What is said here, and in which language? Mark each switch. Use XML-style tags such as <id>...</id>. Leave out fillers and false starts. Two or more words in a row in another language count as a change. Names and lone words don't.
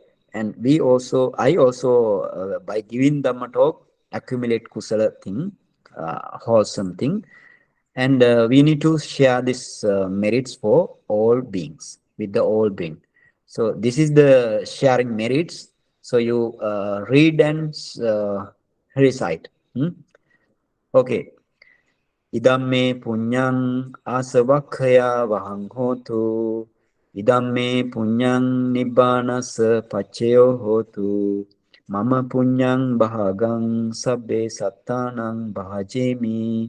<en>And I also, by giving Dhamma talk, accumulate kusala thing, wholesome thing. And we need to share this merits for all beings, with the all being. So this is the sharing merits. So you read and recite. Okay.</en> <pi>Idamme punyang asavakhaya vahang hotu. Idamme punyang nibbanasa pacceo hotu. Mama punyang bahagang sabbe sattanang bahajemi.</pi>